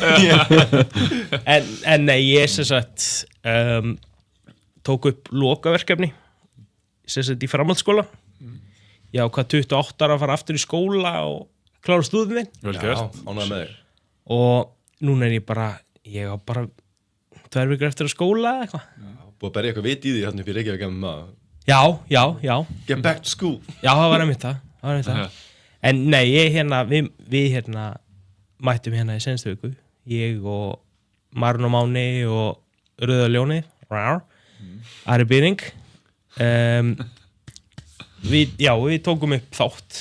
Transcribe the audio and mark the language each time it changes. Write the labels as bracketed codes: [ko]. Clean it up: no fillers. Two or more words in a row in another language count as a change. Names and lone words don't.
[is] en nei, ég sem sagt tók upp lokaverkefni sem sagt í framhaldsskóla. Já, hvað 28 ára að fara aftur í skóla og klára stúðin Vel já, gert. ánægð með þig. og núna er ég á bara 2 vikur eftir að skóla eða eitthvað. Búið að berja eitthvað vit í því hérna upp í Reykjavík að maður. Já, [en] Get back to school. [is] já, það var einmitt það. En nei, við hérna mættum hérna í senstu viku, ég og Marun og Máni og Rauða Ljónið, Ari Byrring. Við tókum upp þátt